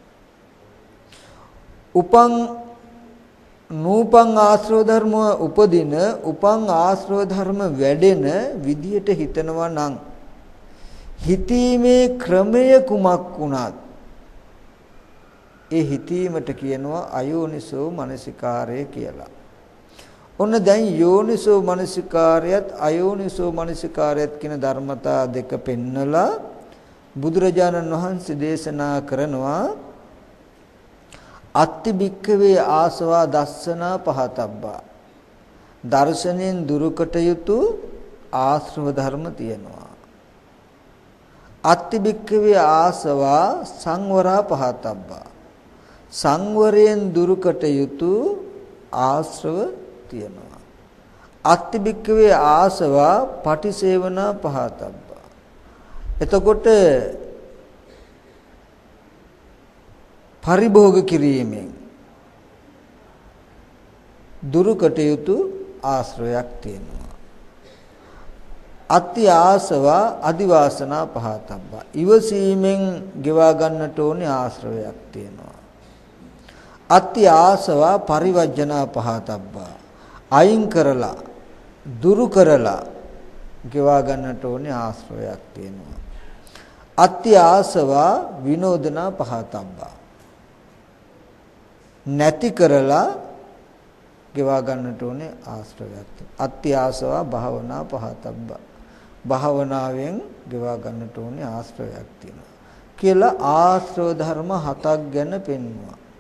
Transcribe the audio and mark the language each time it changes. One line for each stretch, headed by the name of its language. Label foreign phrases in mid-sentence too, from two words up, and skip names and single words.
Sinhala: උපං නූපං ආශ්‍රව ධර්ම උපදින, උපං ආශ්‍රව ධර්ම වැඩෙන විදිහට හිතනවා නම් හිතීමේ ක්‍රමය කුමක් වුණත් ඒ හිතීමට කියනවා අයෝනිසෝ මනසිකාරය කියලා. ඔන්න දැන් යෝනිසෝ මනසිකාරයත් අයෝනිසෝ මනසිකාරයත් කියන ධර්මතා දෙක පෙන්නලා බුදුරජාණන් වහන්සේ දේශනා කරනවා
Pali: අත්ති භික්ඛවේ ආසවා දස්සනා පහතබ්බා.
Sinhala: දර්ශනෙන් දුරුකට යුතු ආශ්‍රව ධර්ම තියෙනවා.
Pali: අත්ති භික්ඛවේ ආසවා සංවරා පහතබ්බා.
Sinhala: සංවරයෙන් දුරුකට යුතු ආශ්‍රව තියෙනවා.
Pali: අත්ති භික්ඛවේ ආසවා පටිසේවනා පහතබ්බා.
Sinhala: එතකොට පරිභෝග කිරීමෙන් දුරුකට යුතු ආශ්‍රවයක් තියෙනවා.
Pali: අත්ති ආසවා අදිවාසනා පහතබ්බා.
Sinhala: ඉවසීමෙන් ගෙවා ගන්නට ඕනේ ආශ්‍රවයක් තියෙනවා.
Pali: අත්ති ආසවා පරිවර්ජනා පහතබ්බා.
Sinhala: අයින් කරලා දුරු කරලා ගෙවා ගන්නට ඕනේ ආශ්‍රවයක් තියෙනවා.
Pali: අත්ති ආසවා විනෝදනා පහතබ්බා.
Sinhala: නැති කරලා ගෙවා ගන්නට ඕනේ ආශ්‍රවයක් තියෙනවා.
Pali: අත්ති ආසවා භාවනා පහතබ්බා.
Sinhala: භාවනාවෙන් ගෙවා ගන්නට ඕනේ ආශ්‍රවයක් තියෙනවා කියලා ආශ්‍රව ධර්ම 7ක් ගැන පෙන්වුවා.